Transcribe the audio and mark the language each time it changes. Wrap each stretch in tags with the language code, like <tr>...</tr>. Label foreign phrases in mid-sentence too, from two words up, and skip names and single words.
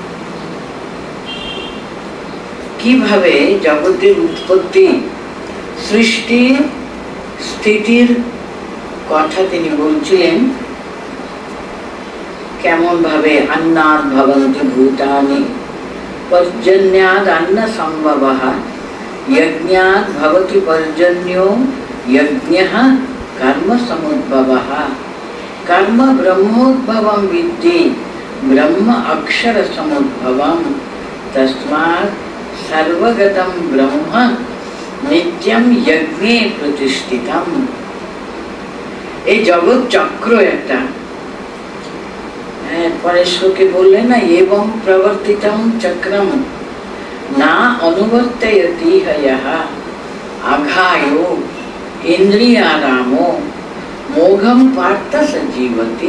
<bn>কিভাবে জগতের উৎপত্তি, সৃষ্টি, স্থিতির কথা তিনি বলছিলেন। কেমন ভাবে</bn> <sa>अन्नात् भवन्ति भूतानि पर्जन्याद् अन्न संभवः यज्ञात् भवति पर्जन्यो यज्ञः कर्म समुद्भवः कर्म ब्रह्मोद्भवं विद्धि ब्रह्म अक्षर समुद्भवं तस्मात् सर्वगतं ब्रह्म नित्यं यज्ञे प्रतिष्ठितम्।</sa> <bn>এই জগৎ চক্র একটা। পরের শ্লোকে বললেন না,</bn> <sa>এবং প্রবর্তিতম চক্রম না অনুবর্তয়তি হয়ঃ আঘায়ো ইন্দ্রিয়ারামো মোঘম পার্থ সজীবতি।</sa>